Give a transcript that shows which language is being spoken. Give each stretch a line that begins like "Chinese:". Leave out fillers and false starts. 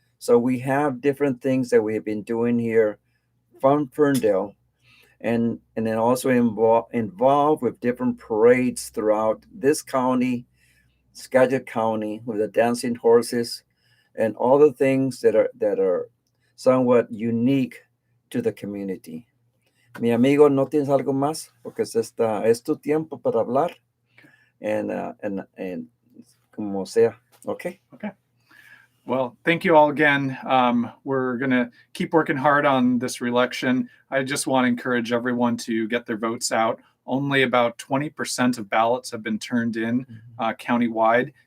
English: So we have different things that we have been doing here from Ferndale, and then also involved with different parades throughout this county, Skagit County, with the dancing horses and all the things that are somewhat unique to the community.
Spanish: Mi amigo, ¿no tienes algo más? Porque es tu tiempo para hablar.
English: And
Spanish: como sea.
English: Okay. Okay. Well, thank you all again. We're going to keep working hard on this reelection. I just want to encourage everyone to get their votes out. Only about 20% of ballots have been turned in countywide.